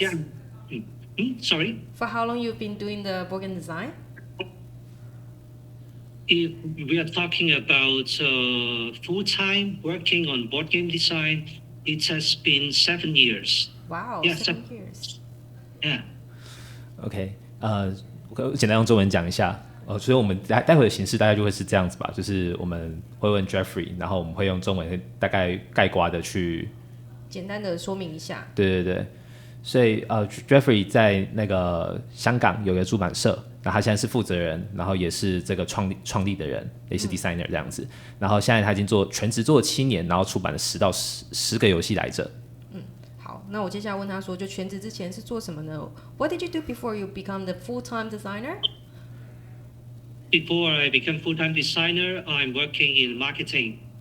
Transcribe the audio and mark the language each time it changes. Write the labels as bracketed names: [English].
[English] Yeah. Sorry? For how long you've been doing the board game design? If we are talking about full-time working on board game design, it has been 7 years. Wow, Yeah, 7 years. Yeah. [Chinese] OK，我简单用中文讲一下。所以我们待会的形式大概就会是这样子吧，就是我们会问 Jeffrey， 然后我们会用中文大概概括的去简单的说明一下。对对对，所以Jeffrey 在那个香港有一个出版社，然后他现在是负责人，然后也是这个创立的人，也是 designer 这样子。然后现在他已经全职做了7年，然后出版了10个游戏来着。好，那我接下来问他说，就全职之前是做什么呢？ [English] What did you do before you become the full-time designer? Before I became full-time designer, I'm working in marketing.